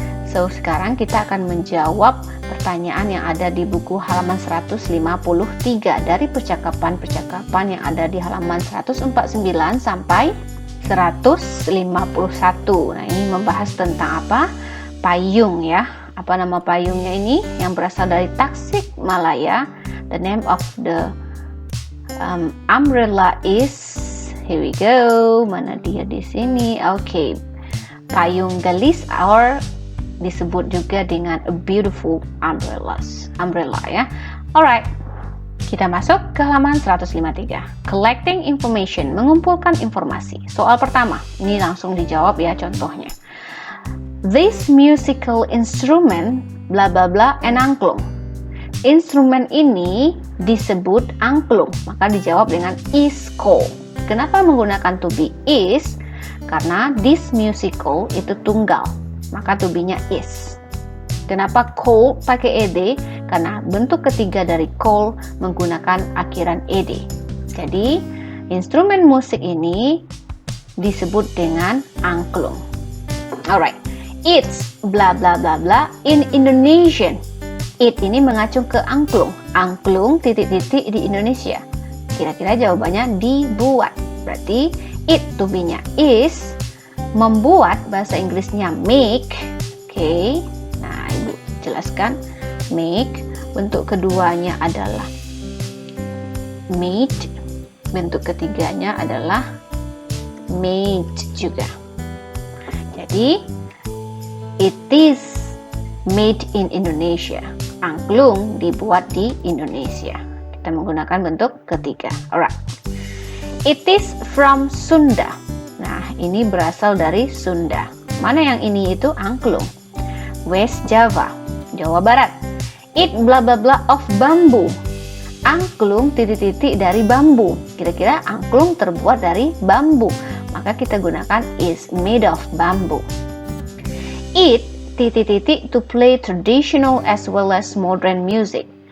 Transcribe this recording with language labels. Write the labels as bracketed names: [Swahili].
[Indonesian] So, sekarang kita akan menjawab pertanyaan yang ada di buku halaman 153 dari percakapan-percakapan yang ada di halaman 149 sampai 151. Nah, ini membahas tentang apa? Payung ya. Apa nama payungnya ini? Yang berasal dari Tasik Malaya. [English] The name of the umbrella is, here we go. [Indonesian] Mana dia di sini? Oke. Payung gelis or disebut juga dengan [English] a beautiful umbrella [Indonesian] ya. Alright. Kita masuk ke halaman 153. [English] Collecting information, [Indonesian] mengumpulkan informasi. Soal pertama, ini langsung dijawab ya contohnya. [English] This musical instrument bla bla bla an angklung. [Indonesian] Instrumen ini disebut angklung, maka dijawab dengan is called. Kenapa menggunakan to be is? Karena this musical itu tunggal, maka to be-nya is. Kenapa call pakai ed? Karena bentuk ketiga dari call menggunakan akhiran ed. Jadi, instrumen musik ini disebut dengan angklung. [English] Alright, it's bla bla bla bla in Indonesian. [Indonesian] It ini mengacu ke angklung. Angklung titik-titik di Indonesia. Kira-kira jawabannya dibuat. Berarti it to be-nya is, membuat bahasa Inggrisnya make. Oke. Nah, Ibu jelaskan make. Bentuk keduanya adalah made. Bentuk ketiganya adalah made juga. [English] Jadi it is made in Indonesia. [Indonesian] Angklung dibuat di Indonesia. Kita menggunakan bentuk ketiga. Alright. [English] It is from Sunda. [Indonesian] Nah, ini berasal dari Sunda. Mana yang ini itu angklung? West Java, Jawa Barat. [English] It bla bla bla of bambu. [Indonesian] Angklung titik-titik dari bambu. Kira-kira angklung terbuat dari bambu. Maka kita gunakan [English] is made of bamboo. It titik-titik to play traditional as well as modern music.